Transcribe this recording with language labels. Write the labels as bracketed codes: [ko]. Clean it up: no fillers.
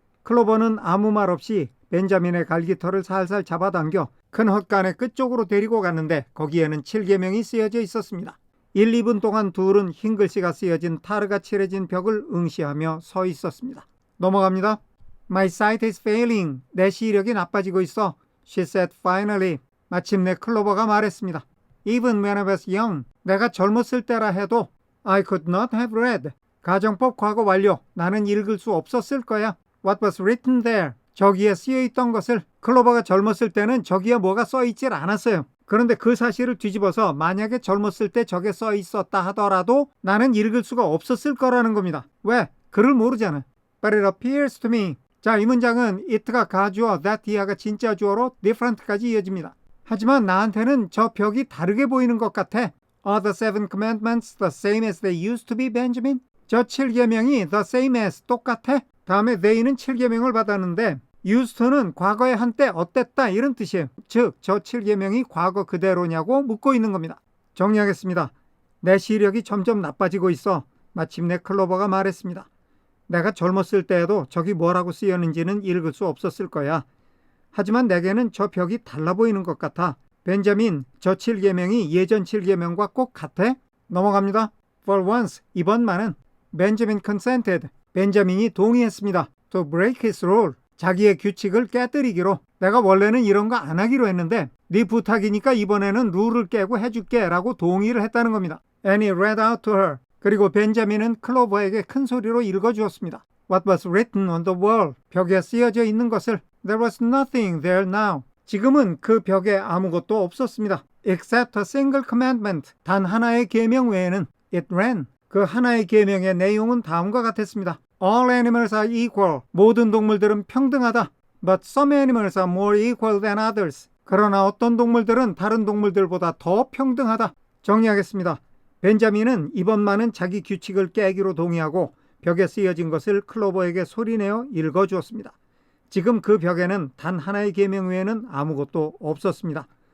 [ko] 클로버는 아무 말 없이 벤자민의 갈기털을 살살 잡아당겨 큰 헛간의 끝쪽으로 데리고 갔는데 거기에는 7계명이 쓰여져 있었습니다. 1, 2분 동안 둘은 흰 글씨가 쓰여진 타르가 칠해진 벽을 응시하며 서 있었습니다. 넘어갑니다. [en] My sight is failing. [ko] 내 시력이 나빠지고 있어. [en] She said finally. [ko] 마침내 클로버가 말했습니다. [en] Even when I was young. [ko] 내가 젊었을 때라 해도 [en] I could not have read. [ko] 가정법 과거 완료. 나는 읽을 수 없었을 거야. [en] What was written there. [ko] 저기에 쓰여있던 것을. 클로버가 젊었을 때는 저기에 뭐가 써있질 않았어요. 그런데 그 사실을 뒤집어서 만약에 젊었을 때 저게 써있었다 하더라도 나는 읽을 수가 없었을 거라는 겁니다. 왜? 글을 모르잖아. [en] But it appears to me. [ko] 자, 이 문장은 it가 가주어, that 이하가 진짜 주어로 different까지 이어집니다. 하지만 나한테는 저 벽이 다르게 보이는 것 같아. [en] Are the 7 commandments the same as they used to be, Benjamin? [ko] 저 7계명이 the same as 똑같아? 다음에 they는 7계명을 받았는데 used to는 과거에 한때 어땠다 이런 뜻이에요. 즉, 저 7계명이 과거 그대로냐고 묻고 있는 겁니다. 정리하겠습니다. 내 시력이 점점 나빠지고 있어. 마침내 클로버가 말했습니다. 내가 젊었을 때에도 저기 뭐라고 쓰였는지는 읽을 수 없었을 거야. 하지만 내게는 저 벽이 달라 보이는 것 같아. 벤자민, 저 7계명이 예전 7계명과 꼭 같아? 넘어갑니다. [en] For once, [ko] 이번만은 [en] Benjamin consented. [ko] 벤자민이 동의했습니다. [en] To break his rule. [ko] 자기의 규칙을 깨뜨리기로. 내가 원래는 이런 거 안 하기로 했는데 네 부탁이니까 이번에는 룰을 깨고 해줄게 라고 동의를 했다는 겁니다. [en] And he read out to her. [ko] 그리고 벤자민은 클로버에게 큰 소리로 읽어주었습니다. [en] What was written on the wall. [ko] 벽에 쓰여져 있는 것을. [en] There was nothing there now. [ko] 지금은 그 벽에 아무것도 없었습니다. [en] Except a single commandment. [ko] 단 하나의 계명 외에는 [en] it ran. [ko] 그 하나의 계명의 내용은 다음과 같았습니다. [en] All animals are equal. [ko] 모든 동물들은 평등하다. [en] But some animals are more equal than others. [ko] 그러나 어떤 동물들은 다른 동물들보다 더 평등하다. 정리하겠습니다. 벤자민은 이번만은 자기 규칙을 깨기로 동의하고 벽에 쓰여진 것을 클로버에게 소리내어 읽어주었습니다. 지금 그 벽에는 단 하나의 계명 외에는 아무것도 없었습니다.